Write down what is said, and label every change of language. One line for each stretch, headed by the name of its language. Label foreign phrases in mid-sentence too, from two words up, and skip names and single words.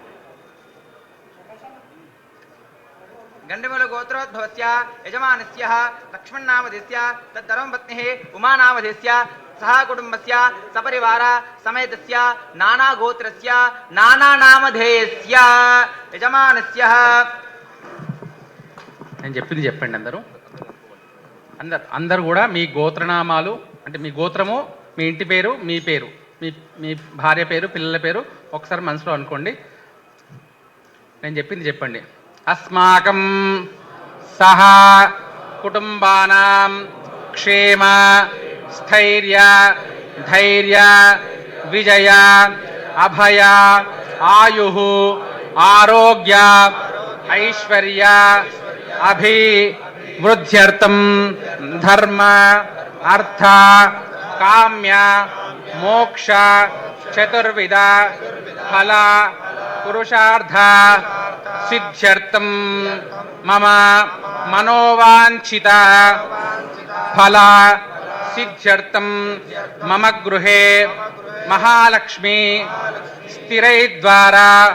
Sanskrit: गंडमूल गोत्रोद्भवस्य यजमानस्य लक्ष्मण नामधेयस्य तद्धर्मपत्निः उमा नामधेयस्य सह कुटुम्बस्य सपरिवार समेतस्य नाना गोत्रस्य नाना नामधेयस्य यजमानस्य
Telugu: నేను చెప్పింది చెప్పండి అందరూ కూడా మీ గోత్రనామాలు అంటే మీ గోత్రము మీ ఇంటి పేరు మీ పేరు మీ భార్య పేరు పిల్లల పేరు ఒకసారి మనసులో అనుకోండి నేను చెప్పింది చెప్పండి
Sanskrit: అస్మాకం సహ కుటుంబానాం క్షేమ స్థైర్య ధైర్య విజయ అభయ ఆయు ఆరోగ్య ఐశ్వర్య अभिवृद्ध्यर्थं धर्म अर्थ काम्य मोक्ष चतुर्विध फल पुरुषार्थ सिद्ध्यर्थं मम मनोवांछित फल सिद्ध्यर्थं मम गृहे महालक्ष्मी स्थिरैर्द्वारा